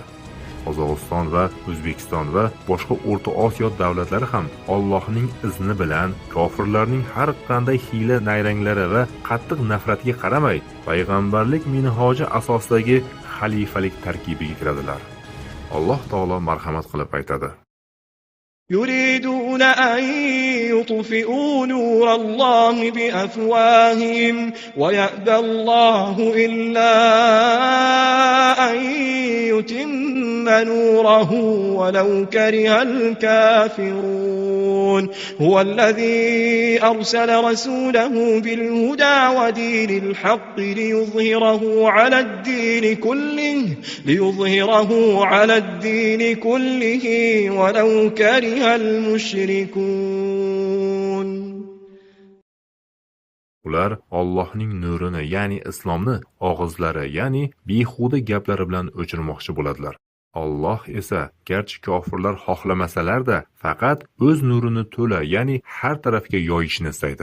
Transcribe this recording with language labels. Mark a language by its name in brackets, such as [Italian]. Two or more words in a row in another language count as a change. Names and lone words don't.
[Uzbek] Qozog'iston va O'zbekiston va boshqa O'rta Osiyo davlatlari ham Allohning izni bilan kofirlarning har qanday hiyla-nayranglari va qattiq nafratiga qaramay, payg'ambarlik minhoji asosidagi xalifalik tarkibiga kiradilar. Alloh taolo marhamat qilib aytadi: [Arabic] يريدون أن يطفئوا نور الله بأفواههم ويأبى الله إلا أن يتم نوره ولو كره الكافرون هو الذي أرسل رسوله بالهدى ودين الحق ليظهره على الدين كله ولو كره المشركون. [Uzbek] Ular Allohning nurini, ya'ni islomni og'izlari, ya'ni behuda gaplari bilan o'chirmoqchi bo'ladilar. Alloh esa garchi kofirlar xohlamasalar-da, faqat o'z nurini to'la, ya'ni har tarafga yoyishni istaydi.